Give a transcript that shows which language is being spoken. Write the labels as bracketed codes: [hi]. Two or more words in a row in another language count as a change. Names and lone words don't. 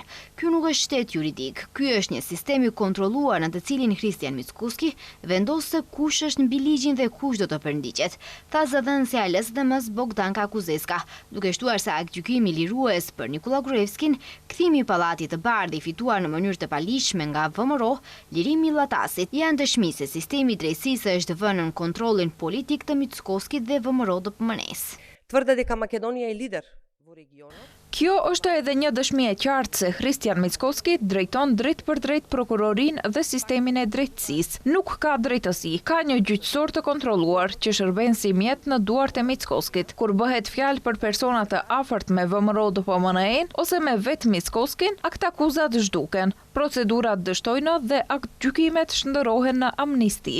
[sq] Ky nuk është shtet juridik, ky është një sistem i kontrolluar në të cilin Kristian Mickoski vendos se kush është mbi ligjin dhe kush do të përndiqet, tha zëdhënësja e LSDM-s Bogdanka Kuzeska, duke shtuar se akt gjykimi lirues për Nikola Gruevskin, kthimi i Pallatit të Bardhë i fituar në mënyrë të paligjshme nga VMRO, lirimi i Llatasit, janë dëshmi se sistemi i drejtësisë është vënë në kontrollin politik të Mickoskit dhe VMRO-DPMN-s. [mk] Твърде дека Македонија е лидер во регионот. [sq] Kjo është edhe një dëshmi e qartë se Kristian Mickoski drejton drejt për drejt prokurorinë dhe sistemin e drejtësisë. Nuk ka drejtësi, ka një gjyqësor të kontrolluar që shërben si mjet në duart e Mickoskit. Kur bëhet fjalë për persona të afërt me VMRO-DPMN-n ose me vetë Mickoskin, akt akuzat zhduken, procedurat dështojnë dhe akt gjykimet shndërrohen në amnisti.